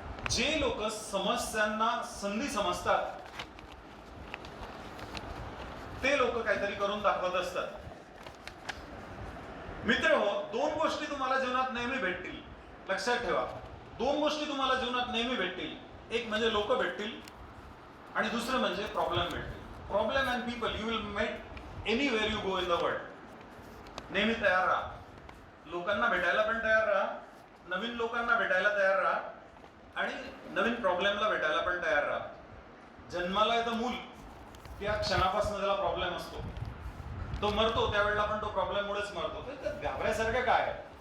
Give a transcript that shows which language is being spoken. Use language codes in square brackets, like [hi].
[mr] जे लोक समस्यांना संधी समजतात ते लोक काहीतरी करून दाखवत असतात. मित्रहो, दोन गोष्टी तुम्हाला जीवनात नेहमी भेटतील. लक्षात ठेवा, दोन गोष्टी तुम्हाला जीवनात नेहमी भेटतील. एक म्हणजे लोक भेटतील आणि दुसरं म्हणजे प्रॉब्लेम भेटतील. [en] Problem and people you will met anywhere you go in the world. [mr] नेहमी तयार राहा. लोकांना भेटायला पण तयार राहा, नवीन लोकांना भेटायला तयार राहा आणि नवीन प्रॉब्लेमला भेटायला पण तयार राहा. जन्माला येतं मूल, त्या क्षणापासून त्याला प्रॉब्लेम असतो. तो मरतो त्यावेळेला पण तो प्रॉब्लेममुळेच मरतो. तर घाबरायसारखं काय?